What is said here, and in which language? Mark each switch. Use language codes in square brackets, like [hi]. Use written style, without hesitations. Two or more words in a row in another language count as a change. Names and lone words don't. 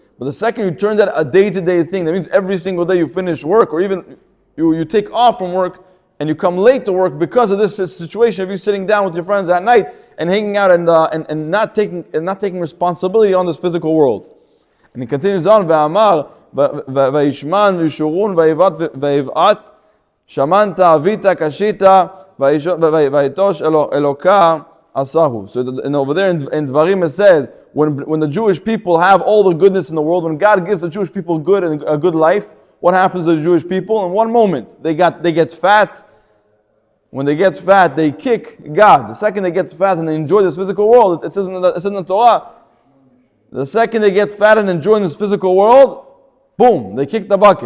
[en] But the second you turn that a day-to-day thing, that means every single day you finish work, or even you take off from work and you come late to work because of this situation of you sitting down with your friends at night and hanging out and not taking responsibility on this physical world. And he continues on, [he] ויאמר, וישמן, ישורון, ויבעט, שמנת, עבית, כשית, ויטש, אלוה, עשהו. [en] So over there in Dvarim it says, when the Jewish people have all the goodness in the world, when God gives the Jewish people a good life, what happens to the Jewish people? In one moment, they get fat. When they get fat, they kick God. The second they get fat and they enjoy this physical world, it says in the Torah, the second they get fat and enjoy this physical world, boom, they kick the bucket.